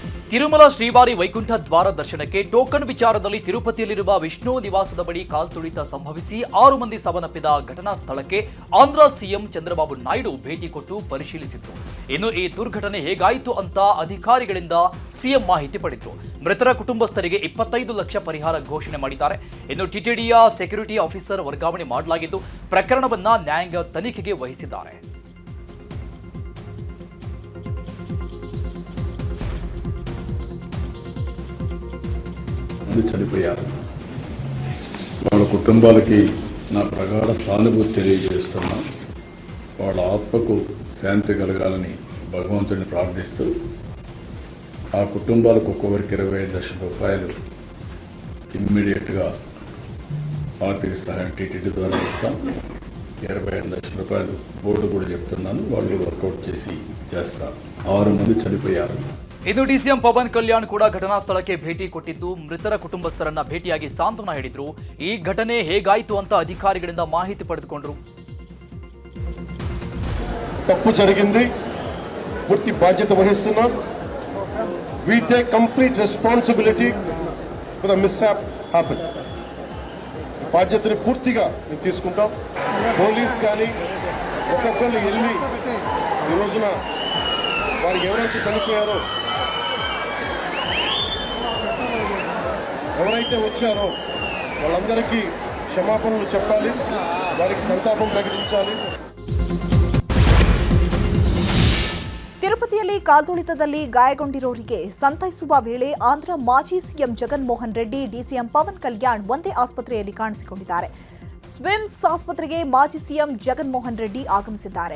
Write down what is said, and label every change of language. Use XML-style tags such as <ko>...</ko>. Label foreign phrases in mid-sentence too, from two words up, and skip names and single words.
<kn>ತಿರುಮಲ ಶ್ರೀವಾರಿ ವೈಕುಂಠ ದ್ವಾರ ದರ್ಶನಕ್ಕೆ ಟೋಕನ್ ವಿಚಾರದಲ್ಲಿ ತಿರುಪತಿಯಲ್ಲಿರುವ ವಿಷ್ಣು ನಿವಾಸದ ಬಳಿ ಕಾಲ್ತುಳಿತ ಸಂಭವಿಸಿ 6 ಮಂದಿ ಸಾವನ್ನಪ್ಪಿದ ಘಟನಾ ಸ್ಥಳಕ್ಕೆ ಆಂಧ್ರ ಸಿಎಂ ಚಂದ್ರಬಾಬು ನಾಯ್ಡು ಭೇಟಿ ಕೊಟ್ಟು ಪರಿಶೀಲಿಸಿದ್ರು. ಇನ್ನು ಈ ದುರ್ಘಟನೆ ಹೇಗಾಯಿತು ಅಂತ ಅಧಿಕಾರಿಗಳಿಂದ ಸಿಎಂ ಮಾಹಿತಿ ಪಡೆದರು. ಮೃತರ ಕುಟುಂಬಸ್ಥರಿಗೆ 25 ಲಕ್ಷ ಪರಿಹಾರ ಘೋಷಣೆ ಮಾಡಿದ್ದಾರೆ. ಇನ್ನು ಟಿಟಿಡಿಯ</kn> <en>security officer</en> <kn>ವರ್ಗಾವಣೆ ಮಾಡಲಾಗಿದ್ದು ಪ್ರಕರಣವನ್ನ ನ್ಯಾಯಾಂಗ ತನಿಖೆಗೆ ವಹಿಸಿದ್ದಾರೆ.</kn> <te>చనిపోయారు. వాళ్ళ కుటుంబాలకి నా ప్రగాఢ సానుభూతి తెలియజేస్తున్నా. వాళ్ళ ఆత్మకు శాంతి కలగాలని భగవంతుడిని ప్రార్థిస్తూ ఆ కుటుంబాలకు ఒక్కొక్కరికి 25 లక్షల రూపాయలు ఇమ్మీడియట్గా ఆర్థిక సహాయం టీటీడీ ద్వారా ఇస్తాం. 25 లక్షల రూపాయలు బోర్డు కూడా చెప్తున్నాను, వాళ్ళు వర్కౌట్ చేసి చేస్తారు. 6 మంది చనిపోయారు.</te> <kn>ಇನ್ನು ಡಿಸಿಎಂ ಪವನ್ ಕಲ್ಯಾಣ್ ಕೂಡ ಘಟನಾ ಸ್ಥಳಕ್ಕೆ ಭೇಟಿ ಕೊಟ್ಟಿದ್ದು ಮೃತರ ಕುಟುಂಬಸ್ಥರನ್ನ ಭೇಟಿಯಾಗಿ ಸಾಂತ್ವನ ಹೇಳಿದ್ರು. ಈ ಘಟನೆ ಹೇಗಾಯಿತು ಅಂತ ಅಧಿಕಾರಿಗಳಿಂದ ಮಾಹಿತಿ ಪಡೆದುಕೊಂಡರು.</kn> <te>ತಪ್ಪು జరిగింది, పూర్తి బాధ్యత వహిస్తున్నాం.</te> <en>we take complete responsibility for the mishap happened.</en> <te>బాధ్యతని పూర్తిగా మేము తీసుకుంటాం. పోలీస్ కానీ ఒక్కొక్కరు వెళ్ళి ఈ రోజున వారు ఎవరైతే చనిపోయారో, ఎవరైతే వచ్చారో వాళ్ళందరికీ క్షమాపణలు చెప్పాలి, వారికి సంతాపం ప్రకటించాలి.</te> <kn>ತಿರುಪತಿಯಲ್ಲಿ ಕಾಲ್ತುಳಿತದಲ್ಲಿ ಗಾಯಗೊಂಡಿರೋರಿಗೆ ಸಂತೈಸುವ ವೇಳೆ ಆಂಧ್ರ ಮಾಜಿ ಸಿಎಂ ಜಗನ್ ಮೋಹನ್ ರೆಡ್ಡಿ, ಡಿಸಿಎಂ ಪವನ್ ಕಲ್ಯಾಣ್ ಒಂದೇ ಆಸ್ಪತ್ರೆಯಲ್ಲಿ ಕಾಣಿಸಿಕೊಂಡಿದ್ದಾರೆ. ಸ್ವಿಮ್ಸ್ ಆಸ್ಪತ್ರೆಗೆ ಮಾಜಿ ಸಿಎಂ ಜಗನ್ ಮೋಹನ್ ರೆಡ್ಡಿ ಆಗಮಿಸಿದ್ದಾರೆ.</kn>